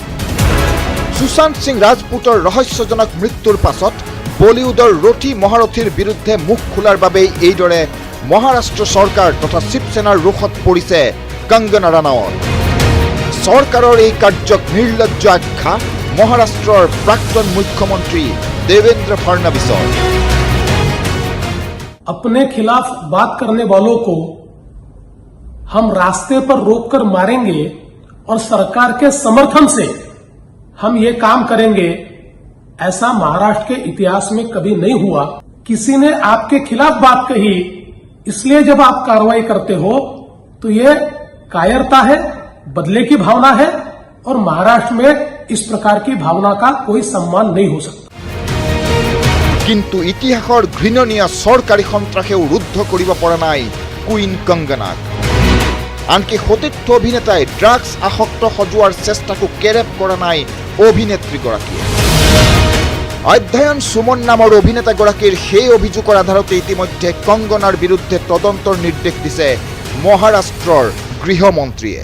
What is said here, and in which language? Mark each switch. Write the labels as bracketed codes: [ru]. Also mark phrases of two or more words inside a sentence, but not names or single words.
[as] সুশান্ত সিং ৰাজপুতৰ ৰহস্যজনক মৃত্যুৰ পাছত বলিউডৰ ৰথী মহাৰথীৰ বিৰুদ্ধে মুখ খোলাৰ বাবেই এইদৰে মহাৰাষ্ট্ৰ চৰকাৰ তথা শিৱসেনাৰ ৰোষত পৰিছে কংগনা ৰানাৱত। চৰকাৰৰ এই কাৰ্যক নিৰ্লজ্জ আখ্যা মহাৰাষ্ট্ৰৰ প্ৰাক্তন মুখ্যমন্ত্ৰী দেৱেন্দ্ৰ ফডণवीছৰ। [hi] अपने खिलाफ बात करने वालों को हम रास्ते पर रोककर मारेंगे और सरकार के समर्थन से हम ये काम करेंगे, ऐसा महाराष्ट्र के इतिहास में कभी नहीं हुआ। किसी ने आपके खिलाफ बात कही, इसलिए जब आप कार्रवाई करते हो तो ये कायरता है, बदले की भावना है, और महाराष्ट्र में इस प्रकार की भावना का कोई सम्मान नहीं हो सकता। [as] কিন্তু ইতিহাসৰ ঘৃণনীয় চৰকাৰী সন্ত্ৰাসেও ৰুদ্ধ কৰিব পৰা নাই কুইন কংগনাক। আনকি সতীৰ্থ অভিনেতাই ড্ৰাগছ আসক্ত সজোৱাৰ চেষ্টাকো কেৰেপ কৰা নাই অভিনেত্ৰীগৰাকীয়ে। অধ্যয়ন সুমন নামৰ অভিনেতাগৰাকীৰ সেই অভিযোগৰ আধাৰতে ইতিমধ্যে কংগনাৰ বিৰুদ্ধে তদন্তৰ নিৰ্দেশ দিছে মহাৰাষ্ট্ৰৰ গৃহমন্ত্ৰীয়ে।